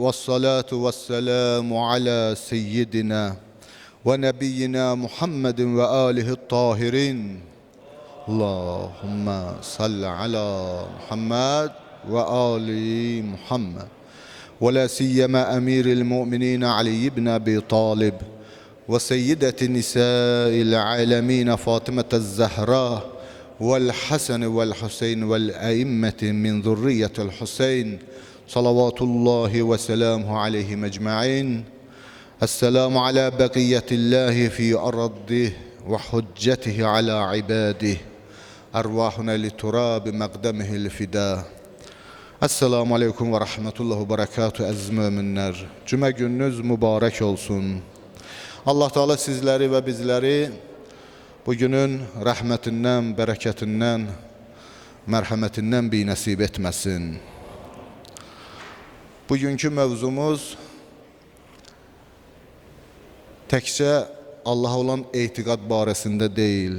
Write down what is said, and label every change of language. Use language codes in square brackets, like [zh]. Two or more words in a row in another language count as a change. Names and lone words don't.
[ar] والصلاة والسلام على سيدنا ونبينا محمد وآله الطاهرين. اللهم صل على محمد وآل محمد. ولا سيما أمير المؤمنين علي بن أبي طالب وسيدة نساء العالمين فاطمة الزهراء والحسن والحسين والأئمة من ذرية الحسين صلوات الله وسلامه عليهم أجمعين. السلام على بقية الله في أرضه وحجته على عباده أرواحنا لتراب مقدمه الفداء. السلام عليكم ورحمة الله وبركاته [az] əziz müminlər. Cümə gününüz mübarək olsun. Allah Teala sizləri və bizləri bugünün rəhmətindən, bərəkətindən, mərhəmətindən bir nəsib etməsin. Bugünkü mövzumuz təkcə Allaha olan etiqad barəsində deyil.